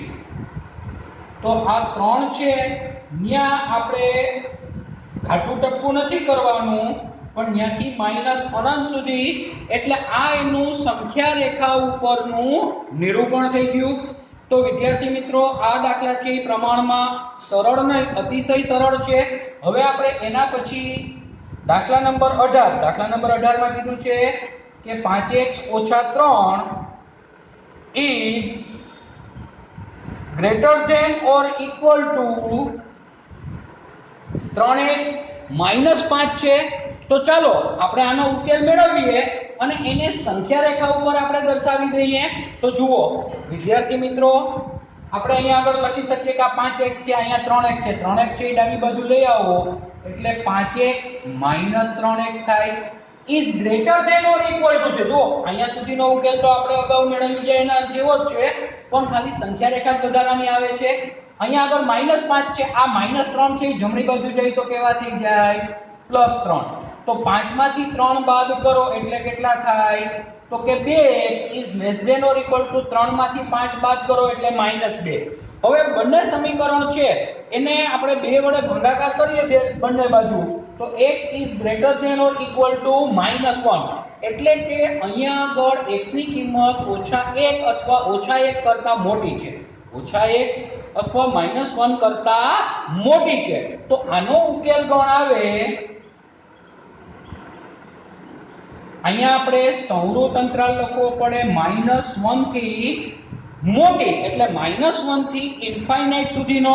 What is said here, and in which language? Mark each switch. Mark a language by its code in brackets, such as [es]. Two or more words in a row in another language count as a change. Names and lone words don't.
[gu] તો આ 3 છે ન્યા આપણે ઘાટું ટપકું નથી કરવાનું પણ ન્યાથી માઈનસ અનંત સુધી, એટલે આ એનું સંખ્યા રેખા ઉપરનું નિરૂપણ થઈ ગયું. તો વિદ્યાર્થી મિત્રો આ દાખલા છે એ પ્રમાણમાં સરળ નહીં, અતિશય સરળ છે. હવે આપણે એના પછી દાખલા નંબર 18, દાખલા નંબર 18 માં કીધું છે કે 5x - 3 [en] is greater than or equal to [gu] 3x - 5 છે. તો ચાલો આપણે આનો ઉકેલ મેળવીએ અને એને સંખ્યા રેખા ઉપર આપણે દર્શાવી દઈએ. તો જુઓ વિદ્યાર્થી મિત્રો, આપણે અહીંયા આગળ લખી શકીએ કે આ 5x છે, અહીંયા 3x છે. 3x છે એ ડાબી બાજુ લઈ આવો એટલે 5x - 3x થાય. [en] is greater than or equal to છે. [gu] જો અહીંયા સુધીનો ઉકેલ તો આપણે અગાઉ મેળવી ગયા એના જેવો જ છે, પણ ખાલી સંખ્યા રેખા જ વધારાની આવે છે. અહીંયા આગળ -5 છે, આ -3 છે એ જમણી બાજુ જાય તો કેવા થઈ જાય +3. તો 5 માંથી 3 બાદ કરો એટલે કેટલા થાય તો કે 2x [en] is less than or equal to [gu] 3 માંથી 5 બાદ કરો એટલે -2. હવે બંને સમીકરણ છે એને આપણે 2 વડે ભાગાકાર કરીએ બંને બાજુ તો x [en] is greater than or equal to [gu] -1, એટલે કે અહીંયા આગળ x ની કિંમત -1 અથવા -1 કરતા મોટી છે, -1 અથવા -1 કરતા મોટી છે. તો આનો ઉકેલ ગણ આવે અહીંયા આપણે સૌરું અંતરાલ લખવો પડે -1 થી મોટી, એટલે -1 થી ઇન્ફાઇનાઇટ સુધીનો.